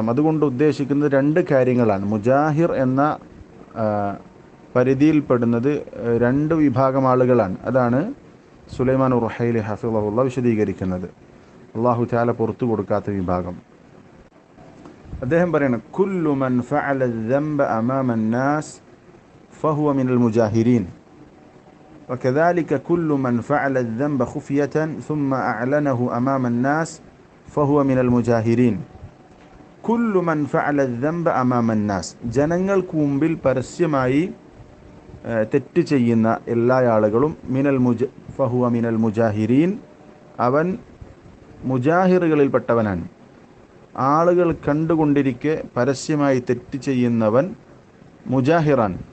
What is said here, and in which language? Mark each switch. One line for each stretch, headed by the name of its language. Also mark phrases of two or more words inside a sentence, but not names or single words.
Malayalam: അതുകൊണ്ട് ഉദ്ദേശിക്കുന്നത് രണ്ട് കാര്യങ്ങളാണ്. മുജാഹിർ എന്ന പരിധിയിൽപ്പെടുന്നത് രണ്ട് വിഭാഗം ആളുകളാണ്. അതാണ് സുലൈമാൻ റുഹൈലി ഹഫിളഹുല്ലാ വിശദീകരിക്കുന്നത്.
Arabic: الله تعالى
Malayalam: പുറത്തു കൊടുക്കാത്ത വിഭാഗം. അദ്ദേഹം പറയണം,
Arabic: كل من فعل ذنبا أمام الناس فهو من المجاهرين وكذلك كل من فعل الذنب خفية ثم أعلنه أمام الناس فهو من المجاهرين. كل من فعل الذنب أمام الناس,
Malayalam: ജനങ്ങൾക്ക് മുമ്പിൽ പരസ്യമായി തെറ്റ് ചെയ്യുന്ന എല്ലാ ആളുകളും
Arabic: فهو من المجاهرين,
Malayalam: അവൻ മുജാഹിറുകളിൽപ്പെട്ടവനാണ്. ആളുകൾ കണ്ടുകൊണ്ടിരിക്കെ പരസ്യമായി തെറ്റ് ചെയ്യുന്നവൻ മുജാഹിറാൻ.